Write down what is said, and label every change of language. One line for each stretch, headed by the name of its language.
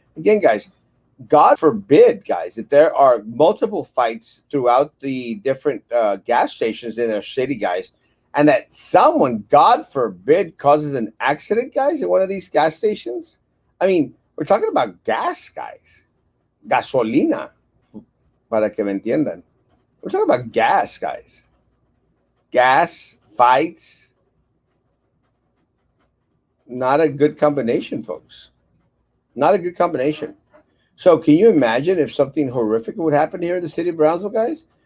English: Again, guys, God forbid, guys, that there are multiple fights throughout the different gas stations in our city, guys, and that someone, God forbid, causes an accident, guys, at one of these gas stations. I mean, we're talking about gas, guys.
Spanish: Gasolina, para que me entiendan.
English: We're talking about gas, guys. Gas, fights. Not a good combination, folks. Not a good combination. So can you imagine if something horrific would happen here in the city of Brownsville, guys?